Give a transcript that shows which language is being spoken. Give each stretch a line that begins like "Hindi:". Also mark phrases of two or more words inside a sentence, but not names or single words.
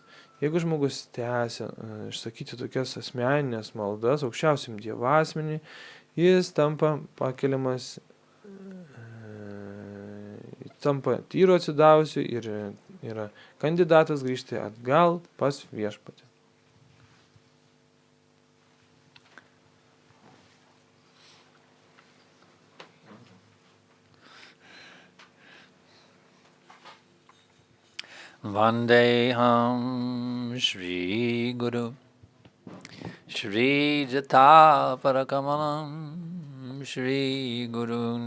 Lithuanian: Jeigu žmogus tęsia išsakyti tokias asmeninės maldas aukščiausiam Dievo asmeniui, jis tampa pakeliamas, tampa tyru atsidavusiu ir yra kandidatas grįžti atgal pas viešpatį.
Sanskrit: वन्देहं श्री गुरु श्री जत परकमलम् श्री गुरुन्